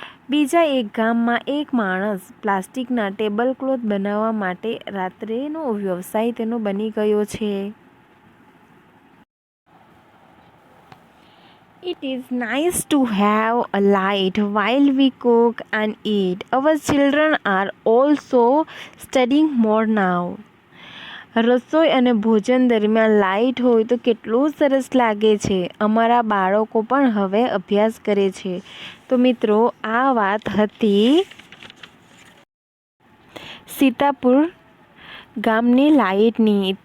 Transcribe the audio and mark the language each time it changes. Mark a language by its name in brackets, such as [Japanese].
[Gujarati] બીજા એક ગામમાં એક માણસ પ્લાસ્ટિકના ટેબલક્લોથ બનાવવા માટે રાત્રેનો વ્યવસાય તેનો બની ગયો છે. [English] It is nice to have a light while we cook and eat. Our children are also studying more now. [Gujarati] રસોઈ અને ભોજન દરમિયાન લાઇટ હોય તો કેટલું સરસ લાગે છે. અમારા બાળકો પણ હવે અભ્યાસ કરે છે. તો મિત્રો, આ વાત હતી સીતાપુર ગામની લાઇટની.